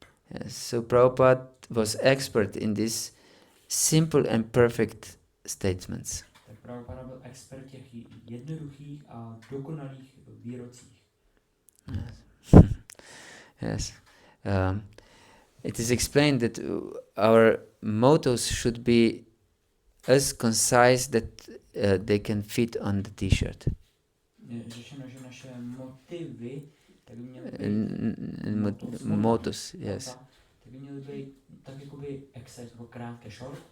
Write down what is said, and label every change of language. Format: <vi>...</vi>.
<en>Yes, so Prabhupada was expert in these simple and perfect statements.</en> <cs>Tak Prabhupada byl expert těch jednoduchých a dokonalých výrocích.</cs> <en>Yes. Yes. It is explained that our mottos should be as concise that they can fit on the t-shirt.</en> <cs>Je řečeno, že naše motivy tak by měly být</cs> <en>Mottos, yes.</en> <cs>by měly být tak jakoby excite, jako krátké</cs> <en>short,</en>